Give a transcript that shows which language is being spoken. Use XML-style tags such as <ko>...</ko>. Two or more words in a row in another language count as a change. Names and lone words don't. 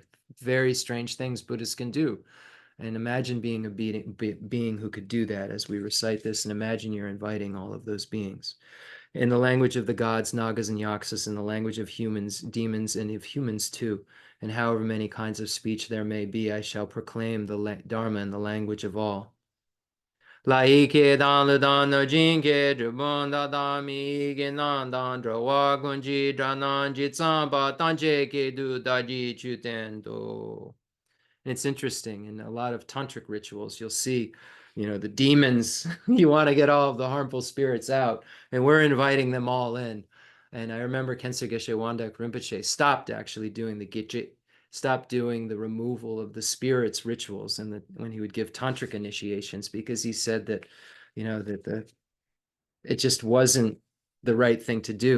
<en>Very strange things Buddhists can do. And imagine being a being who could do that as we recite this, and imagine you're inviting all of those beings. In the language of the gods, Nagas and Yakshas, in the language of humans, demons, and of humans too, and however many kinds of speech there may be, I shall proclaim the Dharma in the language of all. Laike dan le dan no jinke drubon da da mi ge nan dan drawa gunji dranan ji tsamba tanje ke du da ji chuten do. And it's interesting, in a lot of tantric rituals, you'll see, the demons, you want to get all of the harmful spirits out, and we're inviting them all in. And I remember Khyentse Geshe Wandak Rinpoche stopped actually doing the Gitche, stopped doing the removal of the spirits rituals, and when he would give tantric initiations, because he said that, it just wasn't the right thing to do.</en>